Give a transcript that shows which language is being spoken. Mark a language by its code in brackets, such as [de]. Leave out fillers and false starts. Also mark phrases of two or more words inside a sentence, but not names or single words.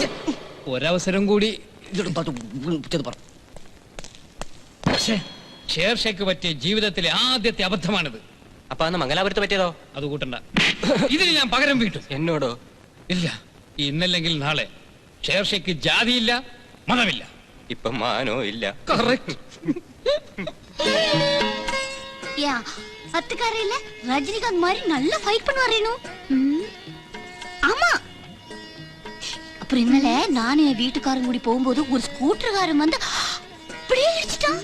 [ml] ഒരവസരം കൂടി ഷേർഷയ്ക്ക് പറ്റിയ ജീവിതത്തിലെ ആദ്യത്തെ അബദ്ധമാണിത്. അപ്പൊ അന്ന് മംഗലാപുരത്ത് പറ്റിയതോ? അത് കൂട്ടണ്ട. ഇതിന് ഞാൻ പകരം വീട്ടും. എന്നോടോ? ഇല്ല, ഇന്നല്ലെങ്കിൽ നാളെ ഷേർഷയ്ക്ക് ജാതിയില്ല മതമില്ല. ഇപ്പൊ മാനോ ഇല്ല. [ta] அத்துக்காரையில ரஜினிகாந்த் மாதிரி நல்ல ஃபைட் பண்ணுவாரேனோ. ஆமா. அப்புறம் இന്നലെ நானே வீட்டுக்காரன் கூடி போகும்போது ஒரு ஸ்கூட்டர்காரன் வந்து அப்படியே இடிச்சிட்டான்.